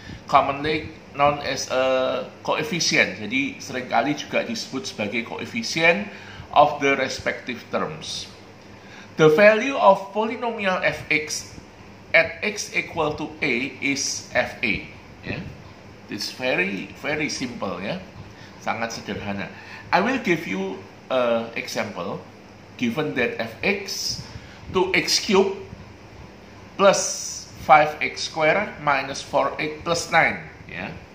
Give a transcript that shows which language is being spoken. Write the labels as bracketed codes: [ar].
[en] Commonly known as a coefficient. [id] Jadi seringkali juga disebut sebagai [en] coefficient of the respective terms. The value of polynomial fx at x equal to a is fa ya. It's very simple ya, [id] sangat sederhana. [en] I will give you example. Given that fx to x cube plus 5x square minus 4x plus 9 ya.